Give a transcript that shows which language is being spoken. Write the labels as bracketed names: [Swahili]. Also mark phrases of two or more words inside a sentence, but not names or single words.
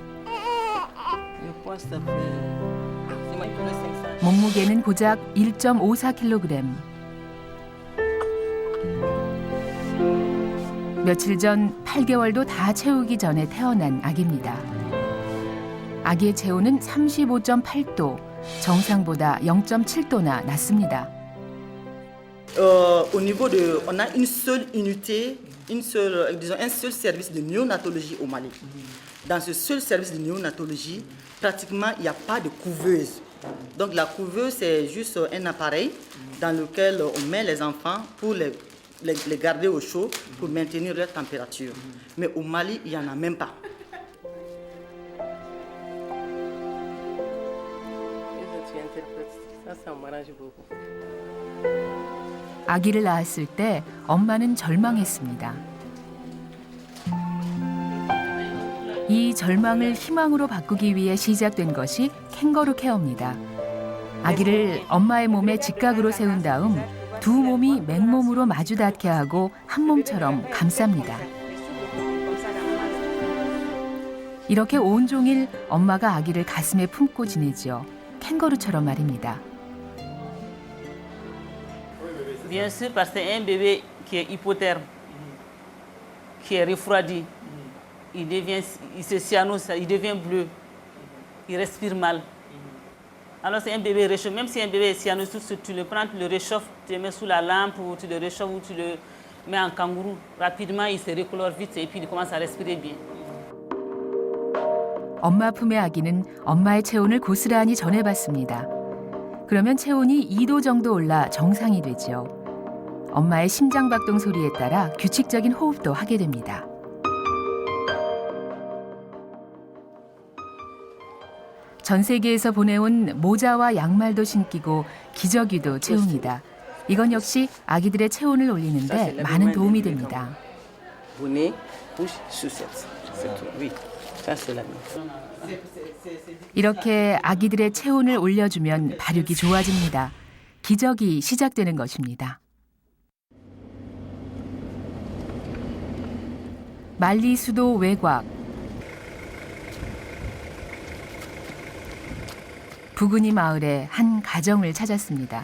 [Korean] 몸무게는 고작 1.54kg. 며칠 전 8개월도 다 채우기 전에 태어난 아기입니다. 아기의 체온은 35.8도, 정상보다 0.7도나 낮습니다. [French] Au niveau de, on a une seule unité, disons un seul service de néonatologie au Mali. Dans ce seul service de néonatologie, pratiquement il n'y a pas de couveuse. Donc la couveuse c'est juste un appareil dans lequel on met les enfants pour les garder au chaud pour maintenir leur température. Mais au Mali, il n'y en a même pas. [Korean] 아기를 낳았을 때 엄마는 절망했습니다. 이 절망을 희망으로 바꾸기 위해 시작된 것이 캥거루 케어입니다. 아기를 엄마의 몸에 직각으로 세운 다음 두 몸이 맨몸으로 마주 닿게 하고 한 몸처럼 감쌉니다. 이렇게 온종일 엄마가 아기를 가슴에 품고 지내지요. 캥거루처럼 말입니다. [French] Bien sûr, parce que c'est un bébé qui est hypotherme, qui est refroidi. Il se cyanose, il devient bleu, il respire mal. Alors c'est un bébé réchauffé. Même si un bébé est cyanosé, tu le prends, tu le réchauffes, tu le mets sous la lampe ou tu le réchauffes ou tu le mets en kangourou. Rapidement, il se recolore vite et puis il commence à respirer bien. [Korean] 엄마 품의 아기는 엄마의 체온을 고스란히 전해받습니다. 그러면 체온이 2도 정도 올라 정상이 되죠. 엄마의 심장박동 소리에 따라 규칙적인 호흡도 하게 됩니다. 전 세계에서 보내온 모자와 양말도 신기고 기저귀도 채웁니다. 이건 역시 아기들의 체온을 올리는데 많은 도움이 됩니다. [French] Bonnet, couche, chaussette. C'est tout. Oui, ça c'est la même. [Korean] 이렇게 아기들의 체온을 올려주면 발육이 좋아집니다. 기적이 시작되는 것입니다. 말리 수도 외곽. 부근이 마을에 한 가정을 찾았습니다.